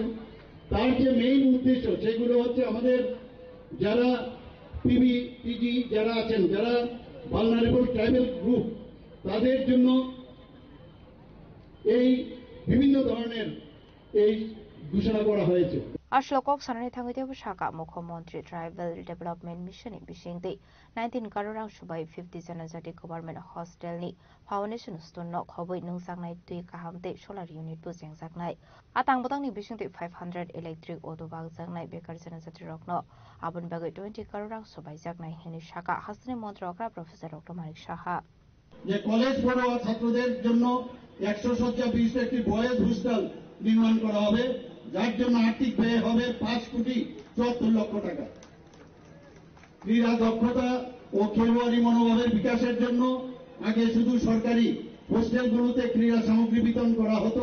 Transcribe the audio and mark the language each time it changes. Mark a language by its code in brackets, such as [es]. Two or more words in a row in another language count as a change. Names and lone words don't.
[bn] তার যে মেইন উদ্দেশ্য সেগুলো হচ্ছে আমাদের যারা PBTG যারা আছেন, যারা [en] vulnerable tribal group, [bn] তাদের জন্য এই বিভিন্ন ধরনের এই ঘোষণা করা হয়েছে। [trp] Ashlokok sanani thangi debu shaka Mukhyamantri Tribal Development Mission bisingdi 19 karorang subai 50 janajati [en] government hostel [trp] ni [en] foundation stone [trp] no khoboi nungsangnai tui kahamte [en] solar unit [trp] bu jengjaknai atang botangni bisingdi 500 [en] electric auto [trp] bag jaknai bekar janajati rokno abon bagai 20 karorang subai jaknai hini shaka hasne montrokra Professor Dr. Manik Saha [bn] যে কলেজ পড়ুয়া ছাত্রদের জন্য 100 শয্যা বিশিষ্ট একটি [en] boys hostel [bn] নির্মাণ করা হবে, যার জন্য আর্থিক ব্যয় হবে 5,74 লক্ষ টাকা। ক্রীড়া দক্ষতা ও খেলোয়াড়ি মনোভাবের বিকাশের জন্য আগে শুধু সরকারি হোস্টেলগুলোতে ক্রীড়া সামগ্রী বিতরণ করা হতো।